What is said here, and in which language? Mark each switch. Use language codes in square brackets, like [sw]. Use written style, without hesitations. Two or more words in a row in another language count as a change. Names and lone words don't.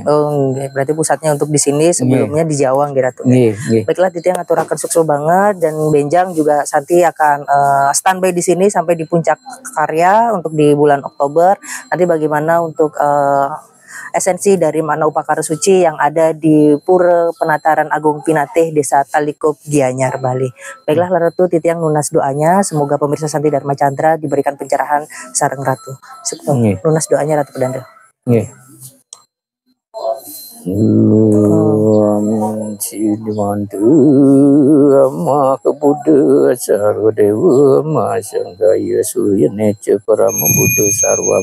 [id] Berarti pusatnya untuk di sini, sebelumnya di Jawa Ratu. Baiklah, Titi yang ngaturakan sukses banget, dan Benjang juga Santi akan standby di sini sampai di puncak karya untuk di bulan Oktober. Nanti bagaimana untuk esensi dari makna upakara suci yang ada di Pura Penataran Agung Pinatih Desa Talikop Gianyar Bali. Baiklah Ratu, Titi yang lunas doanya, semoga pemirsa Santi Dharma Chandra diberikan pencerahan sareng Ratu. Lunas doanya Ratu Pedanda. Dimantu ama kebuddha sarwa dewa masanggaya surya neca parama buddha sarwa